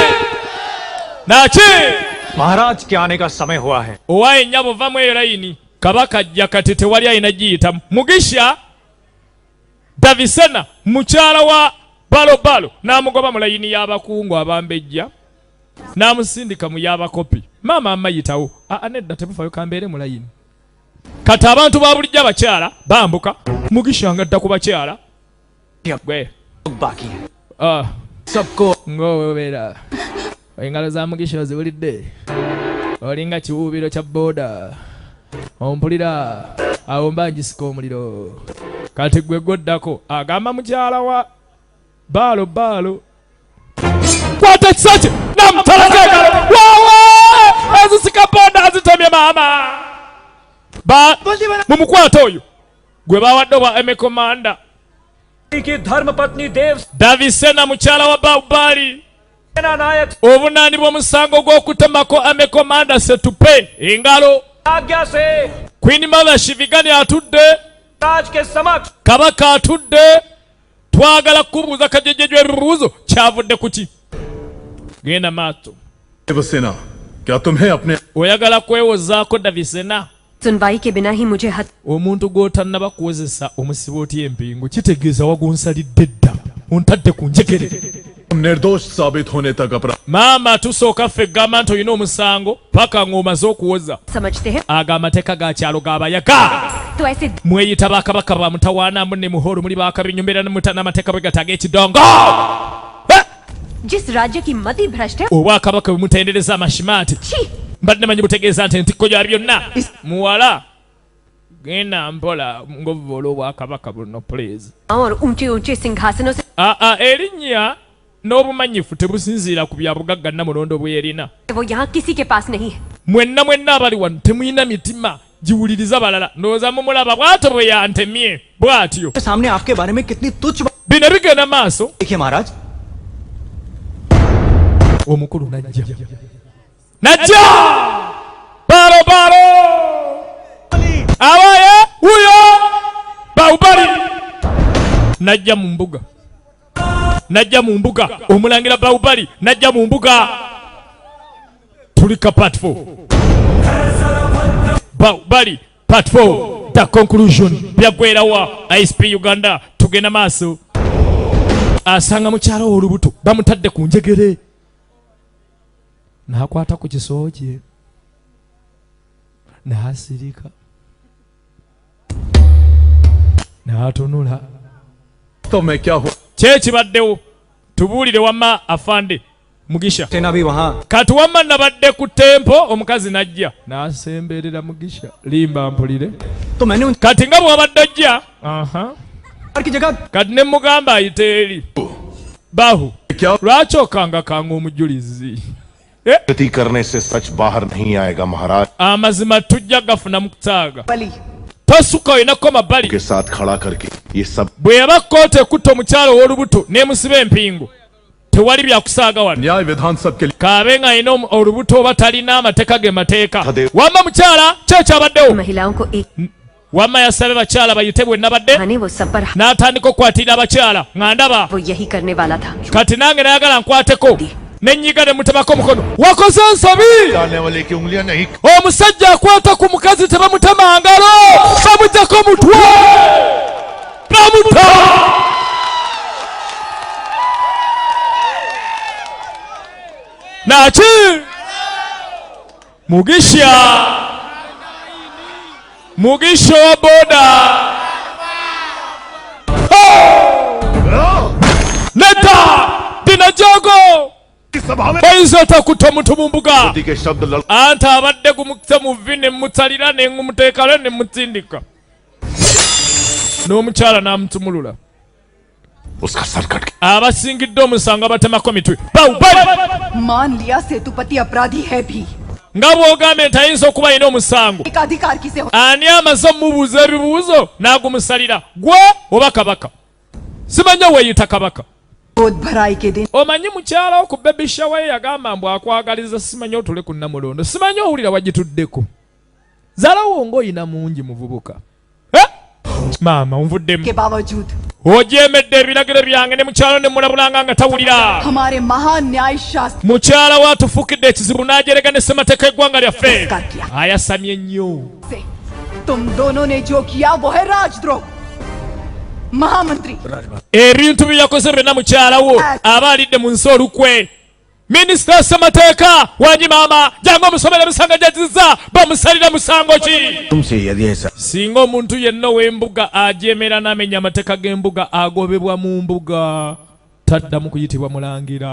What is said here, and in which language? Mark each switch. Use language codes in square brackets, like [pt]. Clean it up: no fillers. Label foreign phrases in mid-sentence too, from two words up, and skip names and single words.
[hi] महाराज के आने का समय हुआ है [lg] owaye nnyabo vamu eyo layini kabaka ajja kati tewali ayina giyitamu mugisha davisena mukyala wa balobalo n'amugoba mu layini y'abakungu abambejja n'amusindika mu y'abakopi maama amayitawo nedda tebufayo kambeere mu layini kati abantu ba bulijjo abakyala bambuka mugisha nga dda ku bakyala gwe [hi] बाकी है सबको [lg] ng'oweera engalo za mugisha oziwulidde olinga kiwuubiro kya booda ompulira awo mba ngisika omuliro kati gwe goddako agamba mukyala wa baalo kwata ekisaki namutalaga engalo waawe ezisika booda azitomye maama mumukwata oyo gwe bawadde obwa emekomanda [hi] की धर्म पत्नी देव [lg] davisena mukyala wa baubali [hi] सेना नायक [lg] obunaani bw'omusango gw'okutemako amekomanda setupe engalo [hi] आज्ञा से [en] queen mother [lg] shivigani atudde [hi] राज के समक्ष [lg] kabaka atudde twagala kubuuza kajejejwe ebibuuzo kyavudde ku ki genda maaso [hi] देवसेना क्या तुम्हें अपने [lg] oyagala kwewozaako davisena [hi] सुनवाई के बिना ही मुझे हत [lg] omuntu gw'otannaba kuwozesa omusiba otya empingu kitegeeza wagunsalidde dda ontadde ku njegere [hi] निर्दोष साबित होने तक अपराध [lg] maama tusooka ffe gamba nti olina omusango paka ng'omaze okuwoza [hi] समझते हैं [lg] aga amateeka ga kyalo g'abayaga [hi] तो ऐसे [lg] mweyita bakabaka ba mutawaana munne muhoro muli bakabinyo mbeera n'amateeka bwe gataga ekidongo [hi] जिस राज्य की मति भ्रष्ट है [lg] obwakabaka bwe mutendereza amashimaati [hi] छी [lg] mbadde manyi butegeeza nti entikko gya byonna muwala genda mpola ng'ovvoola obwakabaka buno please [hi] और ऊंचे ऊंचे सिंहासनों से [lg] erinnya n'obumanyifu tebusinziira ku bya bugagga nnamulondo bwerina [hi] वो यहाँ किसी के पास नहीं है [lg] mwenna abali wano temuyina mitima giwuliriza balala ndowooza mumulaba bw'atyo bwe yantemye bw'atyo [hi] सामने आपके बारे में कितनी तुच्छ [lg] bino bigenda maaso [hi] देखिए महाराज [lg] omukulu najja baalo abaye wuyo baubali najja mu mbuga omulangira baubali najja mu mbuga tulika part 4 baubali [en] part 4 the conclusion [lg] byagwerawa ISP Uganda tugenda maaso asanga mukyala olubuto bamutadde ku njegere n'akwata ku kisoo kye n'asirika n'atunula [hi] तो मैं क्या हूँ [lg] kyekibaddewo tubuulire wamma afande mugisha [hi] सेना भी वहाँ [lg] kati wamma nabadde ku tempo omukazi najja n'asemberera mugisha limba mpulire [hi] तो मैंने उन [lg] kati nga bw'abadde ojja [hi] की जगह [lg] kati ne mugamba ayite eri Bahu. [hi] क्या [lg] Lwacho kanga omujulizi. [hi] गति करने से सच बाहर नहीं आएगा महाराज [lg] Amazima tujja gafuna mu kutaaga. [hi] बली [lg] Tosuka olinako mabbali. [hi] के साथ खड़ा करके ये सब [lg] Bwe yaba kkooti ekutta omukyala ow'olubuto n'emusiba empingu. Tewali byakusaaga wano. [hi] न्याय विधान सब के लिए [lg] Kaabe ng'alina olubuto oba talina amateeka ge mateeka. Hade. Wamma mukyala ky'ekyabaddewo. [hi] महिलाओं को एक [lg] Wamma yasabye bakyala bayite bwe nabadde. [hi] खाने वो सब पर [lg] N'atandika okukwatirira abakyala nga ndaba. [hi] वो यही करने वाला था। [lg] Kati nange nayagala nkwateko. Nenyiga ne mutemako omukono. Wakoze ensobi! डालने वाले की उंगलियां नहीं Omusajja akwata ku mukazi tebamutema ngalo. Bamugyako omutwe. Bamuta! Naki? Mugisha wa boda. Neta! Dina jogo! [hi] सभा में [lg] Oyinza otakuta omuntu mu mbuga. [hi] के शब्द लड़ [lg] Anta abadde gumukisa mu vi ne mutsalira ne ngumuteekalo ne mutsindika. N'omukyala n'amutumulula. [hi] उसका सर कट गया [lg] Abasingidde omusango abatemako mitwe. Bawu bali! [hi] मान लिया सेतुपति अपराधी है भी [lg] Nga bw'ogambye nti ayinza okuba alina omusango. [hi] एक अधिकार किसे हो [lg] Ani amaze omubuuza ebibuuzo n'agumusalira. Gwe oba kabaka? Simanya weeyita kabaka. [hi] बोध भराई के दिन [lg] Omanyi mukyala wo ku [en] baby shower [lg] ye yagamba mbu akwagaliza simanyi otule ku Namulondo. Simanyi owulira wagituddeko. Zalawo ng'oyina mungi muvubuka. Maama onvuddemu. [hi] के बावजूद [lg] Ojeemedde ebiragiro byange ne mukyala ne mulabulanga nga tawulira. [hi] हमारे महान न्याय शास्त्र [lg] Mukyala wa atufukidde ekizibu n'ajerega ne ssemateeka eggwanga lyaffe. Oscar kiya. Ayasamye nnyo. [hi] से तुम दोनों ने जो किया वो है राजद्रोह महामंत्री [lg] Ebintu bye yakoze byonna mukyala wo aba alidde mu nsi olukwe. Minisita ssemateeka wanyi maama jangu omusomera emisango gyazizza bamusalira musango ki? [hi] तुमसे यदि ऐसा [lg] Singa omuntu yenna w'embuga ajeemera n'amenya amateeka g'embuga agobebwa mu mbuga taddamu kuyitibwa mulangira.